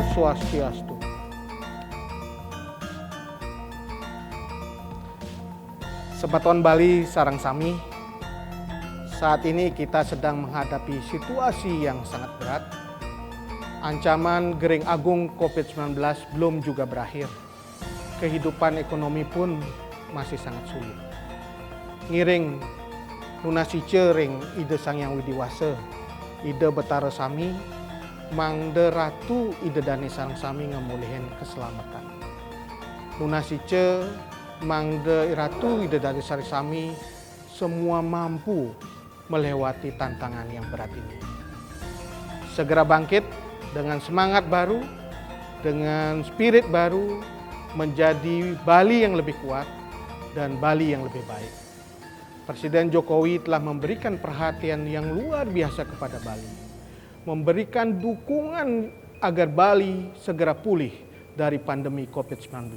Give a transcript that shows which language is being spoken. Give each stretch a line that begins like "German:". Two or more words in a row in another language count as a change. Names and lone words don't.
Balinese: Swastiastu. Sebaton Bali sareng sami,
Indonesian: saat ini kita sedang menghadapi situasi yang sangat berat. Ancaman Gering Agung COVID-19 belum juga berakhir. Kehidupan ekonomi pun masih sangat sulit.
Balinese: Ngiring nunasice ring ide Sangyang Widiwasa, ide Betara Sami, mangde ratu ide dani sareng sami ngemulihin keselamatan. Nunasice mangde ratu ide dani sareng sami
Indonesian: semua mampu melewati tantangan yang berat ini. Segera bangkit dengan semangat baru, dengan spirit baru, menjadi Bali yang lebih kuat dan Bali yang lebih baik. Presiden Jokowi telah memberikan perhatian yang luar biasa kepada Bali, memberikan dukungan agar Bali segera pulih dari pandemi COVID-19.